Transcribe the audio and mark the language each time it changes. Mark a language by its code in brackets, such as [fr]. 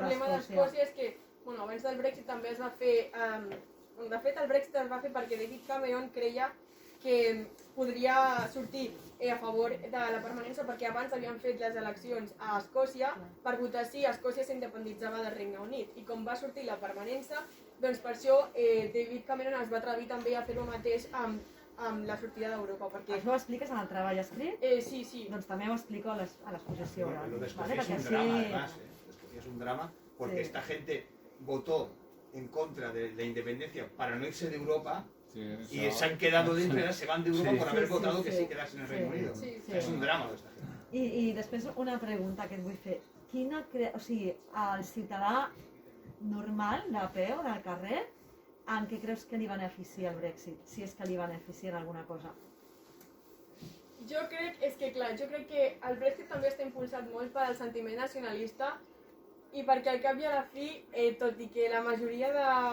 [ca] El problema d'Escòcia és que, abans del Brexit també es va fer... De fet, el Brexit es va fer perquè David Cameron creia que podria sortir a favor de la permanència, perquè abans havien fet les eleccions a Escòcia per votar si Escòcia s'independitzava del Regne Unit. I com va sortir la permanència, doncs per això David Cameron es va atrevir també a fer el mateix amb la sortida d'Europa. Això ho expliques en el treball escrit? Sí. Doncs també ho explico a l'exposició oral. [es] Lo de Escocia es un drama, además. Escocia es un drama porque esta gente votó en contra de la independencia para no irse de Europa y se han quedado dentro y ahora se van de Europa por haber votado que sí quedarse en el Reino Unido. Es un drama esta gente. [ca] I després una pregunta que et vull fer. O sigui, el ciutadà normal, de peu, del carrer, en què creus que li beneficia el Brexit? Si és que li beneficia en alguna cosa? Jo crec que el Brexit també està impulsat molt per al sentiment nacionalista i perquè al cap i a la fi, tot i que la majoria de